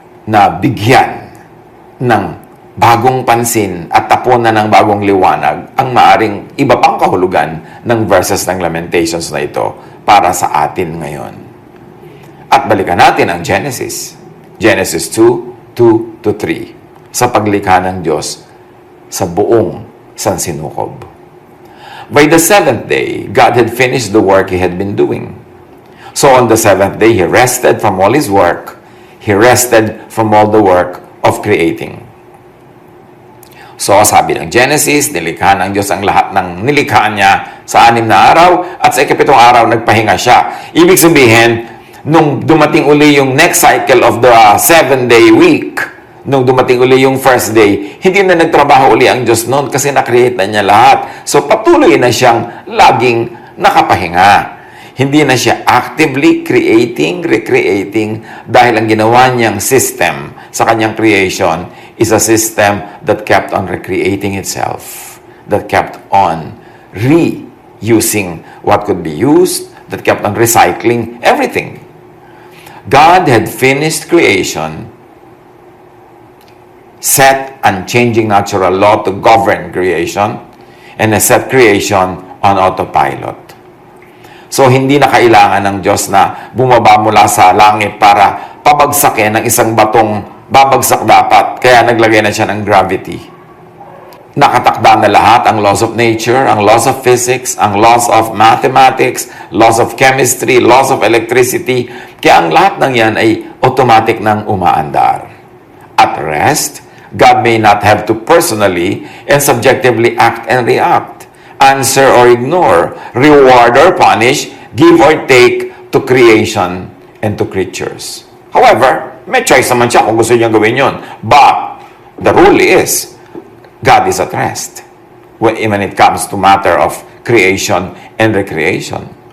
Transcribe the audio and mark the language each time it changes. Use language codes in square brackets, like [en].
[tl] Na bigyan ng bagong pansin at tapunan ng bagong liwanag ang maaring iba pang kahulugan ng verses ng Lamentations na ito para sa atin ngayon. At balikan natin ang Genesis. Genesis 2:2-3 sa paglikha ng Diyos sa buong sansinukob. [en] By the seventh day, God had finished the work He had been doing. So on the seventh day, He rested from all His work. He rested from all the work of creating. [tl] So sabi ng Genesis, nilikha ng Diyos ang lahat ng nilikha niya sa 6 na araw at sa ika-7 araw nagpahinga siya. Ibig sabihin, nung dumating uli yung [en] next cycle of the 7-day week, [tl] Nung dumating uli yung [en] first day, [tl] hindi na nagtrabaho uli ang Diyos noon kasi na-create na niya lahat. So patuloy na siyang laging nakapahinga. Hindi na siya [en] actively creating, recreating [tl] dahil ang ginawa niyang [en] system [tl] sa kanyang [en] creation is a system that kept on recreating itself, that kept on reusing what could be used, that kept on recycling everything. God had finished creation, set unchanging natural law to govern creation, and has set creation on autopilot. [tl] So, hindi na kailangan ng Diyos na bumaba mula sa langit para pabagsakin ng isang batong babagsak dapat. Kaya naglagay na siya ng gravity. Nakatakda na lahat ang [en] laws of nature, ang laws of physics, ang laws of mathematics, laws of chemistry, laws of electricity. [tl] Kaya ang lahat ng yan ay automatic nang umaandar. [en] At rest, God may not have to personally and subjectively act and react, answer or ignore, reward or punish, give or take to creation and to creatures. However, [tl] may choice naman siya kung gusto niya gawin yun. [en] But the rule is, God is at rest when it comes to matter of creation and recreation.